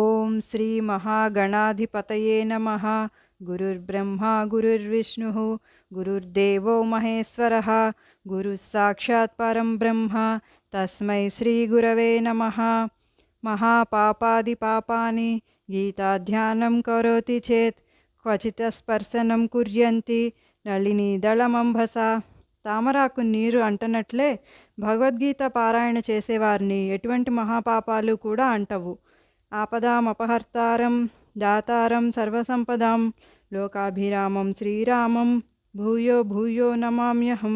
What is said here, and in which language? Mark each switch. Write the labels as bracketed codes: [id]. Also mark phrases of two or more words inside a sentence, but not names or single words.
[sa] ओं श्री महागणाधिपतये नमः। गुरुर्ब्रह्मा गुरुर्विष्णुः गुरुर्देवो महेश्वरः गुरुः साक्षात् परं ब्रह्म तस्मै श्रीगुरवे नमः। महापापादिपापानि गीताध्यानं करोति चेत् क्वचित् स्पर्शनं कुर्यन्ति నళినీదళమంభస. [te] తామరాకు నీరు అంటనట్లే భగవద్గీత పారాయణ చేసేవారిని ఎటువంటి మహాపాపాలు కూడా అంటవు. [sa] ఆపదామపహర్తారం దాతారం సర్వసంపదాం లోకాభిరామం శ్రీరామం భూయో భూయో నమామ్యహం.